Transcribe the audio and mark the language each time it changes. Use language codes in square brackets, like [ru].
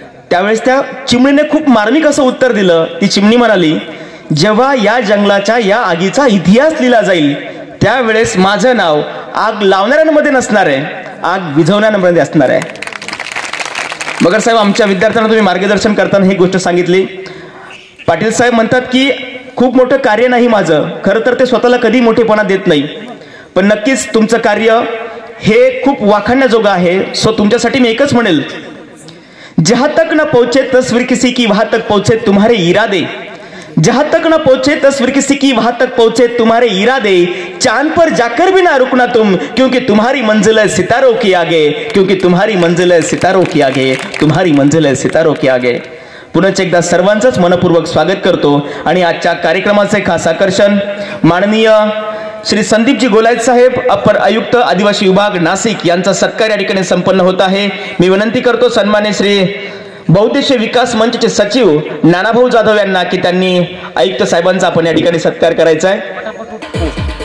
[mr] त्यावेळेस त्या चिमणीने खूप मार्मिक असं उत्तर दिलं. ती चिमणी म्हणाली, जेव्हा या जंगलाच्या या आगीचा इतिहास लिहिला जाईल त्यावेळेस माझं नाव आग लावणाऱ्यांमध्ये नसणार आहे, आग विझवणाऱ्यांमध्ये असणार आहे. मगर साहेब, आमच्या विद्यार्थ्यांना तुम्ही मार्गदर्शन करताना ही गोष्ट सांगितली. पाटील साहेब म्हणतात की खूप मोठं कार्य नाही माझं, खरं तर ते स्वतःला कधी मोठेपणा देत नाही, पण नक्कीच तुमचं कार्य हे खूप वाखाणण्याजोगं आहे. सो तुमच्यासाठी मी एकच म्हणेल, [hi] जहां तक न पहुंचे तस्वीर किसी की वहां तक पहुंचे तुम्हारे इरादे, जहां तक न पहुंचे तस्वीर किसी की वहां तक पहुंचे तुम्हारे इरादे, चांद पर जाकर भी ना रुकना तुम, क्योंकि तुम्हारी मंजिल है सितारों की आगे, क्योंकि तुम्हारी मंजिल है सितारों की आगे, तुम्हारी मंजिल है सितारों की आगे. [mr] पुनश्च एकदा सर्वांचंच मनपूर्वक स्वागत करतो आणि आजच्या कार्यक्रमाचे खास आकर्षण माननीय श्री संदीपजी गोलायत साहेब, अपर आयुक्त आदिवासी विभाग नाशिक यांचा सत्कार या ठिकाणी संपन्न होत आहे. मी विनंती करतो सन्मान्य श्री बहुउद्देशीय विकास मंचचे सचिव नानाभाऊ जाधव यांना की त्यांनी आयुक्त साहेबांचा आपण या ठिकाणी सत्कार करायचा आहे.